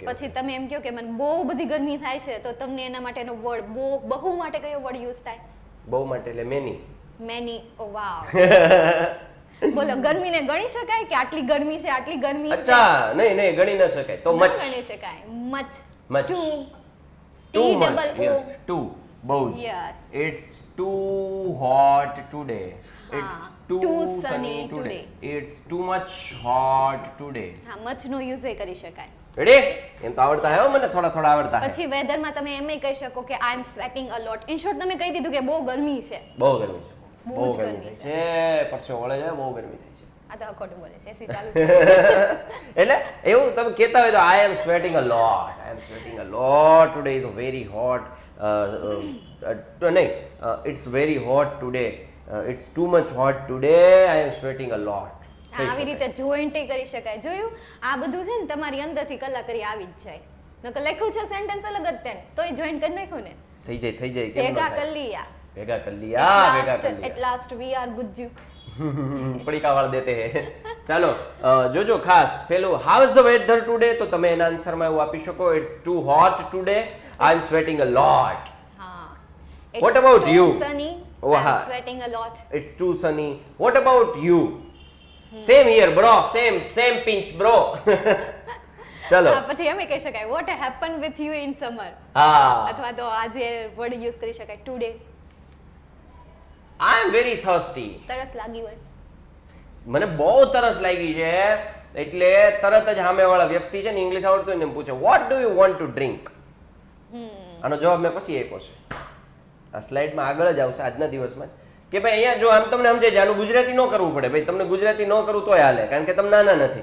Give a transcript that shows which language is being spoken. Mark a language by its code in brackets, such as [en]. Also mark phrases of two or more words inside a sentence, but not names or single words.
[gu] પછી તમે એમ કહો કે મને બહુ બધી ગરમી થાય છે, તો તમને એના માટેનો વર્ડ બહુ માટે કયો [en] word use [gu] થાય? બહુ માટે એટલે મેની. [en] oh wow. [gu] બોલો, ગરમીને ગણી શકાય કે આટલી ગરમી છે, આટલી ગરમી છે? અચ્છા, નહીં ગણી ન શકાય. તો મચ ગણી શકાય. મચ. [en] too much. Yes, too [gu] બહુ જ. [en] Yes. It's too hot today. It's too sunny today. It's too much hot today. [gu] હા, મચ નો યુઝ કરી શકાય. રેડી? એમ તો આવડતા હે મને, થોડા આવડતા હે. પછી વેધરમાં તમે એમ કહી શકો કે [en] I am sweating a lot. in short [gu] તમે કહી દીધું કે બહુ ગરમી છે. બહુ ગરમી છે. બહુ જ ગરમી છે. પરસેવો વળે છે, બહુ ગરમી થાય છે. આ તો ખોટું બોલે છે, એસી ચાલુ છે. એટલે એવું તમે કહેતા હોય તો [en] I am sweating a lot today is very hot. નહીં, It's very hot today. It's too much hot today. I am sweating a lot. [gu] આવી રીતે જોઈન્ટ કરી શકાય. જોયું? આ બધું છે ને તમારી અંદરથી કલાકારી આવી જ જાય. નકર લખ્યું છે સેન્ટેન્સ અલગ જ તેને, તોય જોઈન્ટ કરી નાખ્યું ને. થઈ જાય કેમ ભેગા કરી લીયા. [en] At last we are ગુજ્જુ. [gu] પડીકા વાળ દેતે હે. ચાલો જોજો ખાસ પેલું [en] how is the weather today, [gu] તો તમે એના આન્સરમાં એવું આપી શકો [en] it's too hot today, I'm sweating a lot. [gu] હા. [en] What about you? It's too sunny, I'm sweating a lot. It's too sunny. What about you? Same here bro, same pinch bro. [gu] ચલો પછી એમ કહી શકાય [en] what happened with you in summer. [gu] હા, અથવા તો આજે [en] word use [gu] કરી શકાય ટુડે. [en] am very thirsty. [gu] તરસ લાગી હોય. મને બહુ તરસ લાગી છે, એટલે તરત જ સામેવાળા વ્યક્તિ છે ને ઇંગ્લિશ આવડતું હોય ને એમ પૂછે [en] What do you want to drink. [gu] આનો જવાબ મેં પછી આપ્યો છે, આ સ્લાઇડમાં આગળ જ આવશે આજના દિવસમાં, કે ભાઈ અહીંયા જો આમ તમને સમજાય છે, આનું ગુજરાતી ન કરવું પડે ભાઈ, તમને ગુજરાતી ન કરવું તોય હાલે, કારણ કે તમે નાના નથી.